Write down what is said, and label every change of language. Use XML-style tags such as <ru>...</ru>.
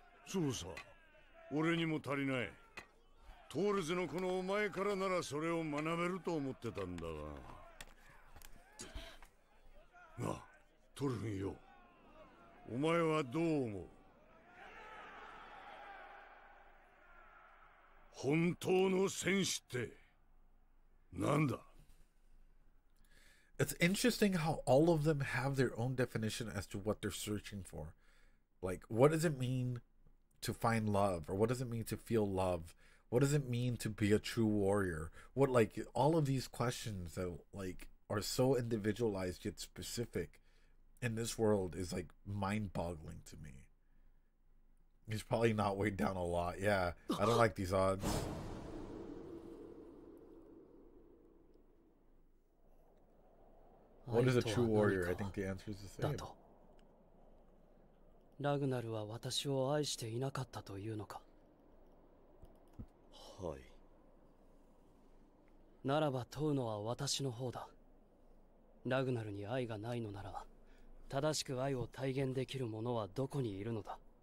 <ja>そうさ、俺にも足りない。トールズのこのお前からならそれを学べると思ってたんだが。なあ、トルフィンよ。お前はどう思う？本当の戦士ってなんだ？</ja> <en>It's interesting how all of them have their own definition as to what they're searching for. Like, what does it mean to find love? Or what does it mean to feel love? What does it mean to be a true warrior? What, like, all of these questions that, like, are so individualized yet specific in this world is, like, mind-boggling to me. He's probably not weighed down a lot. Yeah, I don't like these odds. What is a true warrior? I think the answer is the だ same. と。</en> <ja>ラグナルは私を愛していなかったというのか。はい。ならば問うのは私の方だ。ラグナルに愛がないのなら、正しく愛を体現できる者はどこにいるのだ。</ja>